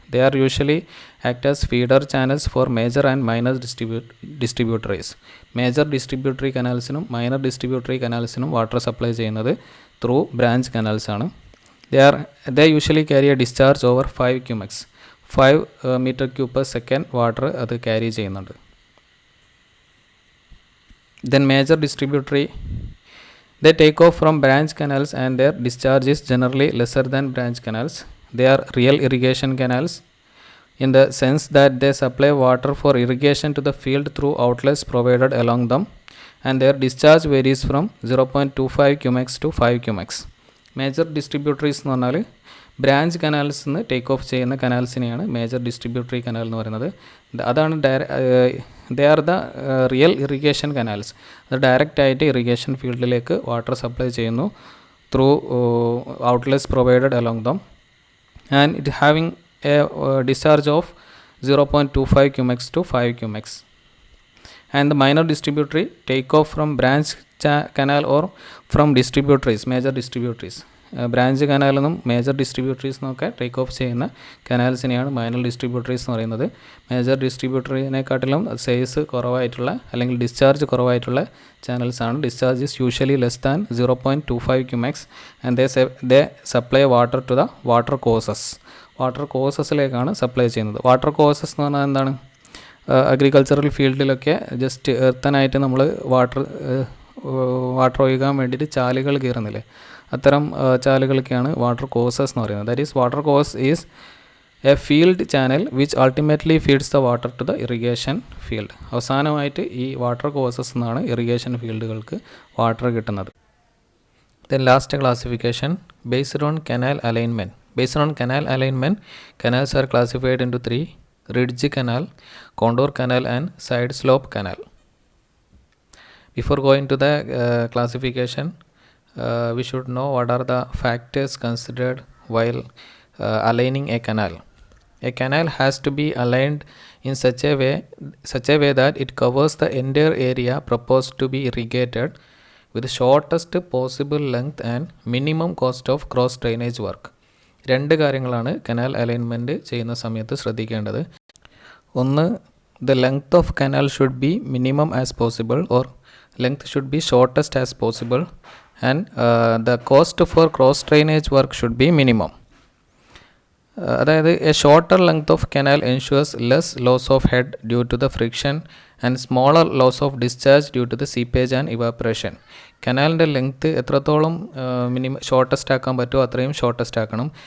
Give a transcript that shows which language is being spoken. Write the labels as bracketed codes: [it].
[en] They are usually act as feeder channels for major and minor distributaries. [ml] Major distributary കനാൽസിനും minor distributary കനാൽസിനും water supply ചെയ്യുന്നത് through branch കനാൽസാണ്. [en] they usually carry a discharge over 5 cumecs, 5 meter cube per second [ml] water അത് carry ചെയ്യുന്നുണ്ട്. [en] Then major distributary, they take off from branch canals and their discharge is generally lesser than branch canals. They are real irrigation canals in the sense that they supply water for irrigation to the field through outlets provided along them, and their discharge varies from 0.25 cumecs to 5 cumecs. [ml] Major distributaries എന്ന് പറഞ്ഞാൽ branch canals നിന്ന് take off ചെയ്യുന്ന കനാൽസിനെയാണ് major distributary canal എന്ന് പറയുന്നത്. [en] അതാണ് they are the real irrigation canals. [ml] അത് ഡയറക്റ്റായിട്ട് irrigation ഫീൽഡിലേക്ക് വാട്ടർ സപ്ലൈ ചെയ്യുന്നു [en] Through outlets provided along them, and it having a discharge of 0.25 cumecs to 5 cumecs. And the minor distributary take off from branch canal or from distributaries, major distributaries. [ml] Branch കനാലിൽ നിന്നും major distributaries നിന്നൊക്കെ take off ചെയ്യുന്ന കനാൽസിനെയാണ് minor distributaries എന്ന് പറയുന്നത്. Major ഡിസ്ട്രിബ്യൂട്ടറിനെക്കാട്ടിലും size കുറവായിട്ടുള്ള അല്ലെങ്കിൽ discharge കുറവായിട്ടുള്ള ചാനൽസാണ്. [en] Discharge is usually less than 0.25 cumecs and they supply water to the water courses. [ml] Water കോഴ്സസിലേക്കാണ് supply ചെയ്യുന്നത്. Water courses എന്ന് പറഞ്ഞാൽ എന്താണ്? അഗ്രികൾച്ചറൽ ഫീൽഡിലൊക്കെ ജസ്റ്റ് എർത്തനായിട്ട് നമ്മൾ വാട്ടർ ഒഴുകാൻ വേണ്ടിയിട്ട് ചാലുകൾ കീറുന്നില്ലേ, അത്തരം ചാലുകൾക്കാണ് വാട്ടർ കോഴ്സസ് എന്ന് പറയുന്നത്. [en] That is water course is a field channel which ultimately feeds the water to the irrigation field. [ml] അവസാനമായിട്ട് ഈ വാട്ടർ കോഴ്സസ് എന്നാണ് ഇറിഗേഷൻ ഫീൽഡുകൾക്ക് വാട്ടർ കിട്ടുന്നത്. [en] Then last classification based on canal alignment. Based on canal alignment, canals are classified into 3: ridge canal, contour canal and side slope canal. Before going to the classification, we should know what are the factors considered while aligning a canal. A canal has to be aligned in such a way that it covers the entire area proposed to be irrigated with shortest possible length and minimum cost of cross drainage work. [ml] രണ്ട് കാര്യങ്ങളാണ് canal alignment ചെയ്യുന്ന സമയത്ത് ശ്രദ്ധിക്കേണ്ടത്. [en] ഒന്ന്, the length of canal should be minimum as possible or length should be shortest as possible, and the cost for cross drainage work should be minimum. അതായത് a shorter length of canal ensures less loss of head due to the friction and smaller loss of discharge due to the seepage and evaporation. [ml] കനാലിൻ്റെ length എത്രത്തോളം shortest ആക്കാൻ പറ്റുമോ അത്രയും shortest ആക്കണം.